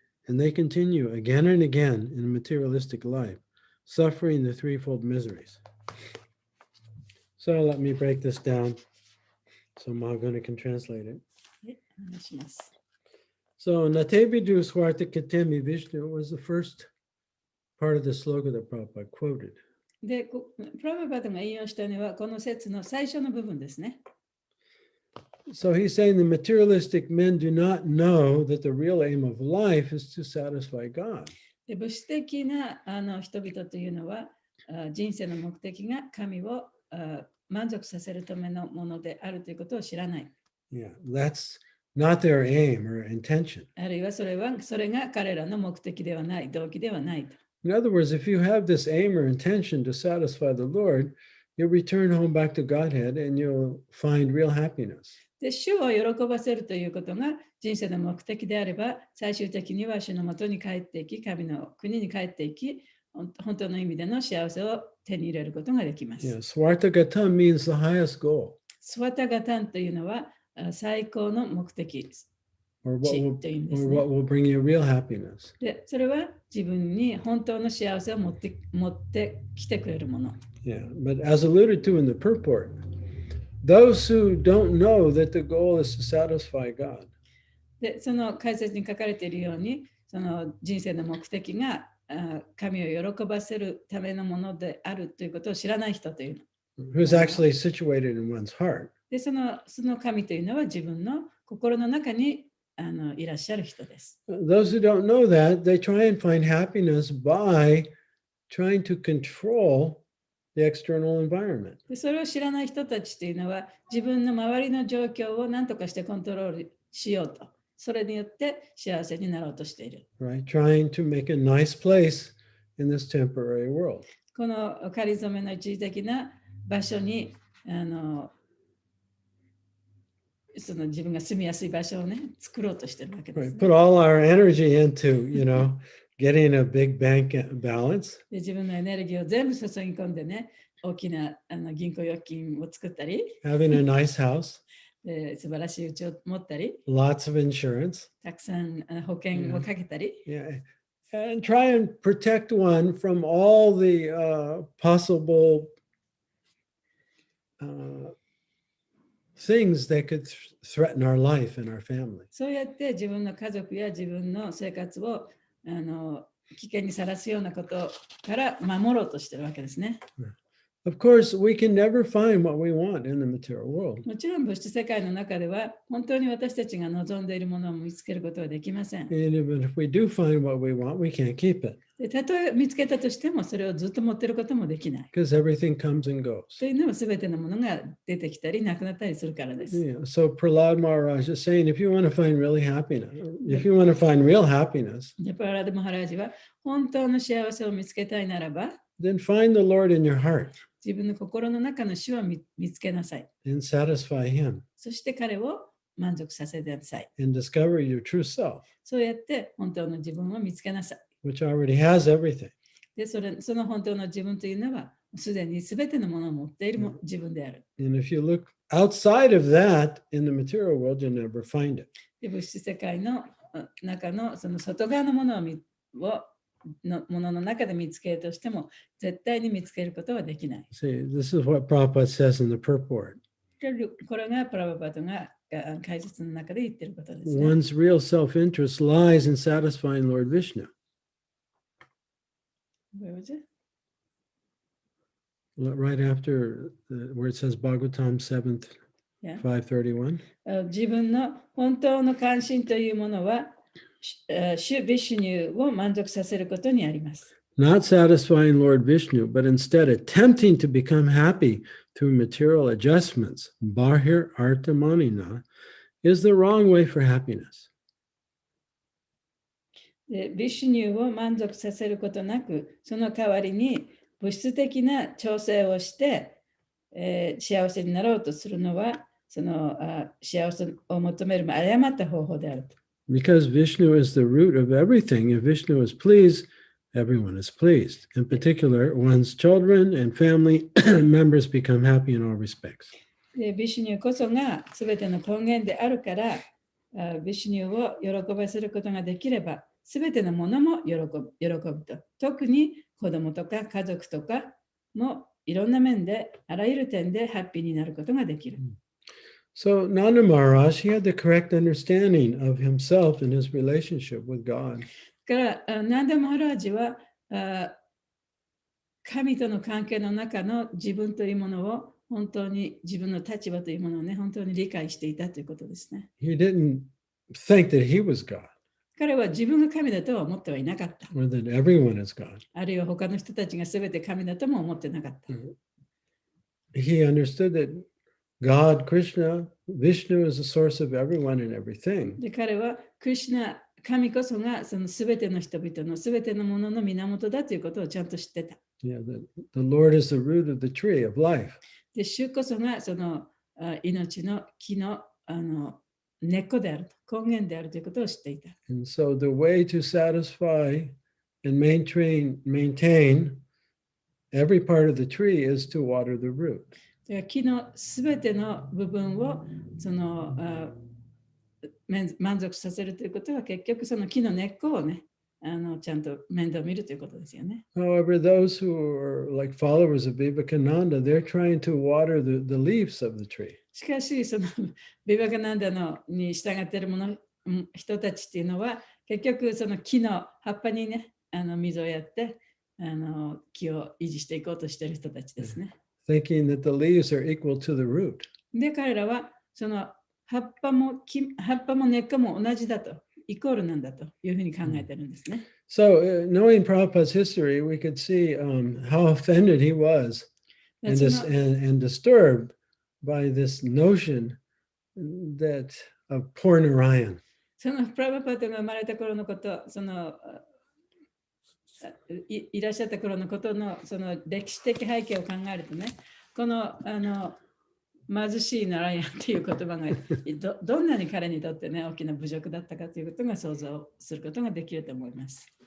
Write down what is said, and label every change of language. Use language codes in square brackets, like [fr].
[en] and they continue again and again in materialistic life, suffering the threefold miseries. So let me break this down so Mahaguna can translate it. [ja] お願いします。 [en] So Natevidu Swartakatemi Vishnu was the first part of the sloka that Prabhupada quoted. [ja] で、プラバパダが引用したのはこの説の最初の部分ですね。 [en] So he's saying the materialistic men do not know that the real aim of life is to satisfy God. [ja] で物質的な人々というのは人生の目的が神を満足させるためのものであるということを知らない。 [en] Yeah, that's not their aim or intention. [ja] あるいはそれが彼らの目的ではない、動機ではないと。 [en] In other words, if you have this aim or intention to satisfy the Lord, you'll return home back to Godhead and you'll find real happiness. [ja] で、主を喜ばせるということが人生の目的であれば、最終的には主のもとに帰っていき、神の国に帰っていき、本当の意味での幸せを手に入れることができます。 [en] Yeah, Swartagatam means the highest goal, [ja] スワタガタンというのは最高の目的です。 [en] or what [ja] 地 [en] will, [ja] という意味で [en] or [ja] すね。 [en] what will bring you real happiness. [ja] で、それは自分に本当の幸せを持ってきてくれるもの。 [en] Yeah, but as alluded to in the purport, those who don't know that the goal is to satisfy God, [ja] で、その解説に書かれているように、その人生の目的が神を喜ばせるためのものであるということを知らない人というの。 [en] who's actually situated in one's heart. [ja] で、その神というのは自分の心の中にいらっしゃる人です。 [en] Those who don't know that, they try and find happiness by trying to control the external environment. [ja] で、それを知らない人たちというのは自分の周りの状況を何とかしてコントロールしようと。それによって幸せになろうとしている。 [en] Right? Trying to make a nice place in this temporary world. [ja] この仮初めの一時的な場所にその自分が住みやすい場所をね、作ろうとしているわけです、 [en] Right? [ja] ね。 [en] Put all our energy into, getting a big bank balance. [ja] で、自分のエネルギーを全部注ぎ込んでね、大きな銀行預金を作ったり、 [en] Having a nice house, [ja] で素晴らしい家を持ったり、 [en] lots of insurance. [ja] たくさん保険をかけたり、 [en] Yeah. And try and protect one from all the possible things that could threaten our life and our family. [ja] そうやって自分の家族や自分の生活を危険にさらすようなことから守ろうとしているわけですね。 [en] Of course, we can never find what we want in the material world. [ja] もちろん物質世界の中では本当に私たちが望んでいるものを見つけることはできません。 [en] And even if we do find what we want, we can't keep it [ja] で、たとえ見つけたとしてもそれをずっと持っていることもできない。 [en] because everything comes and goes. [ja] というのは全てのものが出てきたりなくなったりするからです。 [en] Yeah. So Prahlad Maharaj is saying, if you want to find really happiness, if you want to find real happiness, [ja] で、プララダ・マハラージは本当の幸せを見つけたいならば [en] then find the Lord in your heart [ja] 自分の心の中の主を見つけなさい。 [en] and satisfy Him [ja] そして彼を満足させてなさい。 [en] and discover your true self, [ja] そうやって本当の自分を見つけなさい。 [en] which already has everything. [ja] で、その本当の自分というのはすでに全てのものを持っている自分である。 [en] And if you look outside of that in the material world, you'll never find it. [ja] で、物質世界の中のその外側のものものの中で見つけるとしても絶対に見つけることはできない。 [en] See, this is what Prabhupada says in the purport. [ja] これがプラバパトが解説の中で言っていることですね。 [en] One's real self-interest lies in satisfying Lord Vishnu. Where was it? Right after where it says Bhagavatam 7th, Yeah. 531. [ja] 自分の本当の関心というものは主ビシュニューを満足させることにあります。 [en] Not satisfying Lord Vishnu, but instead attempting to become happy through material adjustments, bahir artamanina, is the wrong way for happiness. [ja] でビシュニューを満足させることなく、その代わりに物質的な調整をして、幸せになろうとするのは、その幸せを求める誤った方法であると。 [en] Because Vishnu is the root of everything. If Vishnu is pleased, everyone is pleased. In particular, one's children and family members become happy in all respects. [ja] でビシュニューこそが全ての根源であるから、ビシュニュを喜ばせることができれば、すべてのものも喜ぶと。特に子供とか家族とかもいろんな面で、あらゆる点でハッピーになることができる。 [en] So Nanda Maharaj, he had the correct understanding of himself and his relationship with God. [ja] だから、ナンダ・マハラージは神との関係の中の自分というものを本当に自分の立場というものをね、本当に理解していたということですね。 [en] He didn't think that he was God [ja] 彼は自分が神だとは思ってはいなかった。 [en] or that everyone is God. [ja] あるいは他の人たちが全て神だとも思ってなかった。 [en] He understood that God, Krishna, Vishnu is the source of everyone and everything. [ja] で、彼はクリシュナ、神こそがその全ての人々の全てのものの源だということをちゃんと知ってた。 [en] Yeah, the Lord is the root of the tree of life. [ja] で、主こそがその命の木の根っこであると、根源であるということを知っていた。 [en] And so the way to satisfy and maintain every part of the tree is to water the root. [ja] で、木のすべての部分をその満足させるということは結局その木の根っこをね、ちゃんと面倒見るということですよね。 [en] However, those who are like followers of Vivekananda, they're trying to water the leaves of the tree. [ja] しかし、そのビバカナンダのに従っている人たちっていうのは、結局その木の葉っぱにね、水をやって木を維持していこうとしている人たちですね。 [en] Thinking that the leaves are equal to the root. [ja] で、彼らはその葉っぱも根っこも同じだと、イコールなんだというふうに考えてるんですね。 [en] So, knowing Prabhupada's history, we could see how offended he was and disturbed by this notion that of poor Narayan. [ja] そのプラブパートが生まれた頃のこと、いらっしゃった頃のことのその歴史的背景を考えるとね、この貧しいナラヤンっていう言葉がどんなに彼にとってね、大きな侮辱だったかということが想像することができると思います。